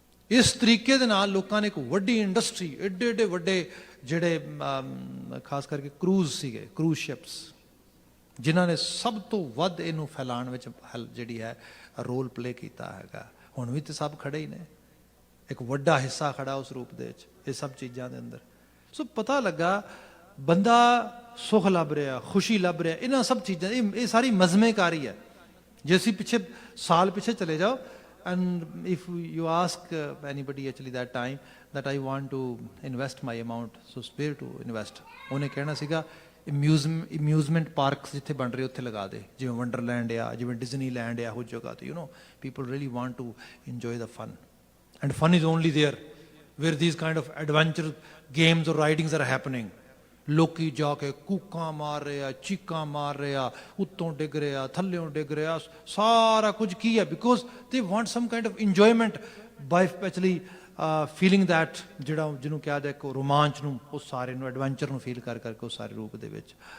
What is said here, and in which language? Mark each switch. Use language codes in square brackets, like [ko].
[pa] ਇਸ ਤਰੀਕੇ ਦੇ ਨਾਲ ਲੋਕਾਂ ਨੇ ਇੱਕ ਵੱਡੀ ਇੰਡਸਟਰੀ, ਏਡੇ ਏਡੇ ਵੱਡੇ ਜਿਹੜੇ ਖਾਸ ਕਰਕੇ ਕਰੂਜ਼ ਸੀਗੇ, ਕਰੂਜ਼ ਸ਼ਿਪਸ, ਜਿਨ੍ਹਾਂ ਨੇ ਸਭ ਤੋਂ ਵੱਧ ਇਹਨੂੰ ਫੈਲਾਉਣ ਵਿੱਚ ਜਿਹੜੀ ਹੈ ਰੋਲ ਪਲੇ ਕੀਤਾ ਹੈਗਾ। ਹੁਣ ਵੀ ਤੇ ਸਭ ਖੜੇ ਹੀ ਨੇ, ਇੱਕ ਵੱਡਾ ਹਿੱਸਾ ਖੜਾ ਉਸ ਰੂਪ ਦੇ ਵਿੱਚ ਇਹ ਸਭ ਚੀਜ਼ਾਂ ਦੇ ਅੰਦਰ। ਸੋ ਪਤਾ ਲੱਗਾ ਬੰਦਾ ਸੁਖ ਲੱਭ ਰਿਹਾ, ਖੁਸ਼ੀ ਲੱਭ ਰਿਹਾ, ਇਹਨਾਂ ਸਭ ਚੀਜ਼ਾਂ, ਇਹ ਸਾਰੀ ਮਜ਼ਮੇਕਾਰੀ ਹੈ। ਜੇ ਅਸੀਂ ਸਾਲ ਪਿੱਛੇ ਚਲੇ ਜਾਓ, [en] and if you ask anybody actually that time that I want to invest my amount, so where to invest, [pa] ਉਹਨੇ ਕਹਿਣਾ ਸੀਗਾ ਅਮਿਊਜ਼ਮੈਂਟ ਪਾਰਕਸ ਜਿੱਥੇ ਬਣ ਰਹੇ ਉੱਥੇ ਲਗਾ ਦੇ, ਜਿਵੇਂ ਵੰਡਰਲੈਂਡ ਆ, ਜਿਵੇਂ ਡਿਜ਼ਨੀਲੈਂਡ ਆ, ਇਹੋ ਜਗ੍ਹਾ ਤੇ, [en] people really want to enjoy the fun, and fun is only there where these kind of adventure games or ridings are happening. [pa] ਲੋਕੀ ਜਾ ਕੇ ਕੂਕਾਂ ਮਾਰ ਰਹੇ ਆ, ਚੀਕਾਂ ਮਾਰ ਰਹੇ ਆ, ਉੱਤੋਂ ਡਿੱਗ ਰਹੇ ਆ, ਥੱਲਿਓਂ ਡਿੱਗ ਰਹੇ ਆ, ਸਾਰਾ ਕੁਝ ਕੀ ਹੈ, [en] because they want some kind of enjoyment by actually feeling that, [pa] ਜਿਹੜਾ ਜਿਹਨੂੰ ਕਿਹਾ ਜਾਏ ਕਿ ਰੋਮਾਂਚ ਨੂੰ, ਉਸ ਸਾਰੇ ਨੂੰ, ਐਡਵੈਂਚਰ ਨੂੰ ਫੀਲ ਕਰ ਕਰਕੇ ਉਸ ਸਾਰੇ ਰੂਪ ਦੇ ਵਿੱਚ।